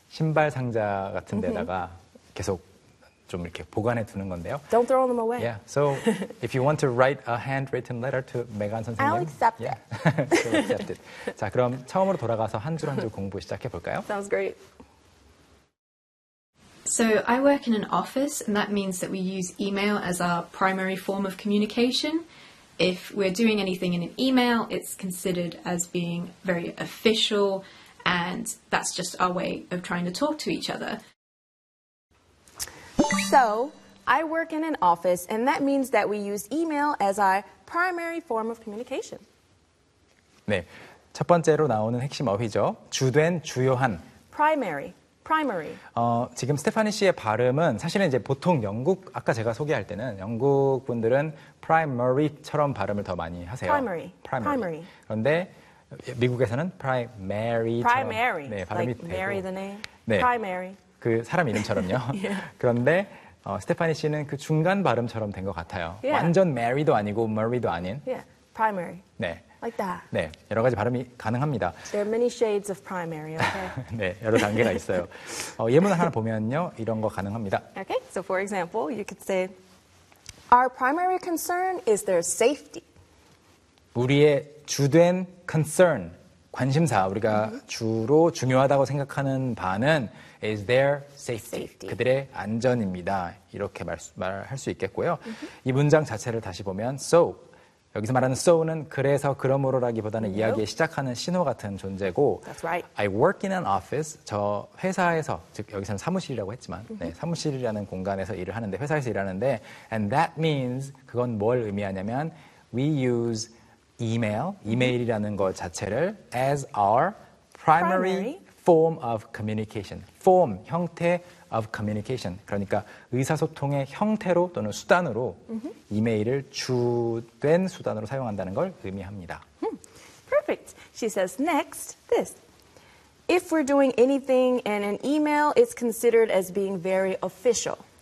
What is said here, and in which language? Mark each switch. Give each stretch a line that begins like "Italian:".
Korean: 신발 상자 같은 데다가 mm-hmm. 계속 좀 이렇게 보관해 두는 건데요.
English: Don't throw them away. Yeah. So, if you want to write a handwritten letter to Megan 선생님, I'll accept yeah. it. I'll accept it.
Korean: 자, 그럼 처음으로 돌아가서 한 줄 한 줄 공부 시작해 볼까요?
English: Sounds great. So, I work in an office, and that means that we use email as our primary form of communication. If we're doing anything in an email, it's considered as being very official, and that's just our way of trying to talk to each other. So, I work in an office, and that means that we use email as our primary form of communication.
Korean: 네, 첫 번째로 나오는 핵심 어휘죠. 주된, 주요한.
English: Primary. Primary.
Korean: 지금 스테파니 씨의 발음은 사실은 이제 보통 영국, 아까 제가 소개할 때는 영국 분들은 primary처럼 발음을 더 많이 하세요.
English: Primary. Primary. Primary.
Korean: 그런데 미국에서는
English: primary. Primary.
Korean: 네, 발음이
English: like
Korean: 되고.
English: Mary the name. 네. Primary.
Korean: 그 사람 이름처럼요.
English: yeah.
Korean: 그런데 스테파니 씨는 그 중간 발음처럼 된 것 같아요.
English: Yeah.
Korean: 완전 Mary도 아니고 Murray도 아닌.
English: Yeah. Primary.
Korean: 네.
English: Like that.
Korean: 네, 여러 가지 발음이 가능합니다.
English: There are many shades of primary, okay?
Korean: 네, 여러 단계가 있어요. 예문을 하나 보면요, 이런 거 가능합니다.
English: Okay, so for example, you could say, our primary concern is their safety.
Korean: 우리의 주된 concern, 관심사, 우리가 mm-hmm. 주로 중요하다고 생각하는 바는
English: is their safety, safety.
Korean: 그들의 안전입니다. 이렇게 말할 수 있겠고요. Mm-hmm. 이 문장 자체를 다시 보면, so, 여기서 말하는 so는 그래서 그러므로라기보다는
English: nope.
Korean: 이야기의 시작하는 신호 같은 존재고
English: That's right. I work in an office,
Korean: 저 회사에서, 즉 여기서는 사무실이라고 했지만 mm-hmm. 네, 사무실이라는 공간에서 일을 하는데, 회사에서 일하는데
English: and that means,
Korean: 그건 뭘 의미하냐면
English: we use email,
Korean: 이메일이라는 것 자체를
English: as our primary form of communication. Form, 형태 of communication.
Korean: 그러니까 의사소통의 형태로 또는 수단으로 mm-hmm. 이메일을 주된 수단으로 사용한다는 걸 의미합니다.
English: Perfect. She says next this. If we're doing anything and an email is considered as being very official.